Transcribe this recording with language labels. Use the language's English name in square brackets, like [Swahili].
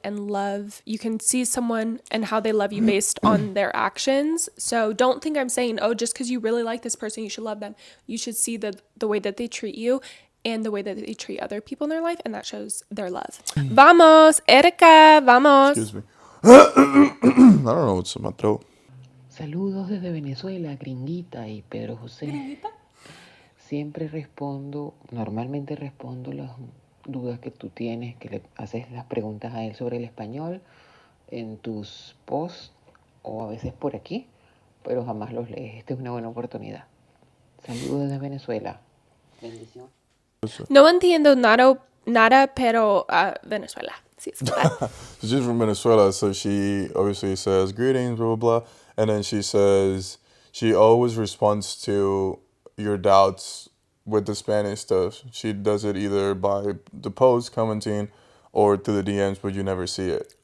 [English] And love, you can see someone and how they love you based on their actions. So don't think I'm saying, oh, just because you really like this person you should love them. You should see the way that they treat you and the way that they treat other people in their life, and that shows their love. [Spanish] Vamos, Erika, vamos. [English] excuse me. I don't know what's in my throat. [Spanish] Saludos desde Venezuela, Gringuita y Pedro José. Normalmente respondo las dudas que tú tienes, que le haces las preguntas a él sobre el español en tus posts o a veces por aquí, pero jamás los lees. Esta es una buena oportunidad. Saludos desde Venezuela. Bendición. No entiendo nada, pero Venezuela. Sí, es verdad. [English] So she's from Venezuela, so she obviously says greetings, blah, blah, blah. And then she says she always responds to your doubts with the Spanish stuff. She does it either by the post commenting or through the DMs, but you never see it.